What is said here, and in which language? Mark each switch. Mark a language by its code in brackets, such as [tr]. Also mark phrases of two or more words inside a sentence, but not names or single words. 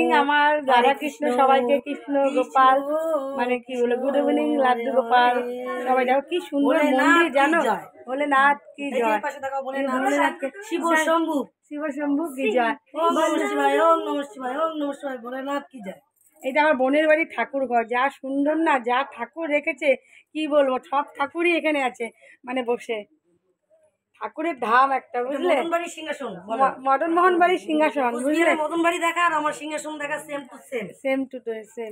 [bn] আমার রাধা কৃষ্ণ, সবাইকে কৃষ্ণ গোপাল মানে কি বলে, [en] good evening [bn] লাড্ডু গোপাল, সবাই দেখো কি সুন্দর মন্দির জানো, [hi] भोलेनाथ की जय, शिव शम्भु की जय, [sa] ওম নমঃ শিবায়, ওম নমঃ শিবায়, ওম নমঃ শিবায়, [hi] भोलेनाथ की जय। [bn] এটা আমার বোনের বাড়ির ঠাকুর ঘর, যা সুন্দর না, যা ঠাকুর রেখেছে কি বলবো, সব ঠাকুরই এখানে আছে, মানে বসে ঠাকুরের ধাম একটা, বুঝলে, মদন মোহন বাড়ির সিংহাসন, বুঝলে, মদন বাড়ি দেখা আর আমার সিংহাসন দেখা [en] same to same.